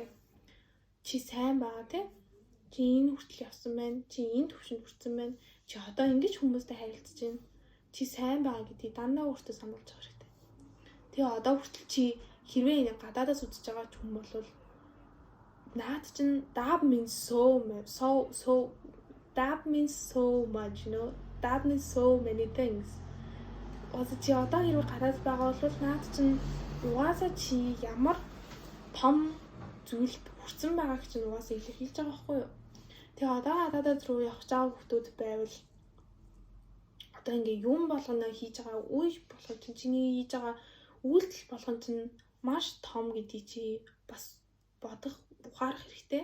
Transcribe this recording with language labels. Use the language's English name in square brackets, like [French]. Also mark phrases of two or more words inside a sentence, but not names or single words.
[Mongolian] Чи сайн байгаа тий? Чи энэ хүртэл явсан байна. Чи энэ төвшөнд хүрсэн байна. Чи одоо ингэж хүмүүстэй харилцаж байна. Чи сайн байгаа гэдгийг дандаа өөртөө сануулж авах хэрэгтэй. Тэгээ одоо хүртэл чи хэрвээ энэ гадаадаас үзэж байгаа ч хүн бол наад чин [English] that means so much, you know. That means so many things. [Mongolian] чи одоо хэрвээ гадаад байгаа бол наад чинь угаасаа чи ямар том зүйлд хүрсэн байгааг чинь угаасаа илэрхийлж байгаа байхгүй юу? Тэгээ одоо гадаадад руу явж байгаа хүмүүс байвал одоо ингээ юм болгоно хийж байгаа үе болгон чинь чиний хийж байгаа үйлдэл болгон чинь маш том гэдгийг чи бас бодох ухаарах хэрэгтэй.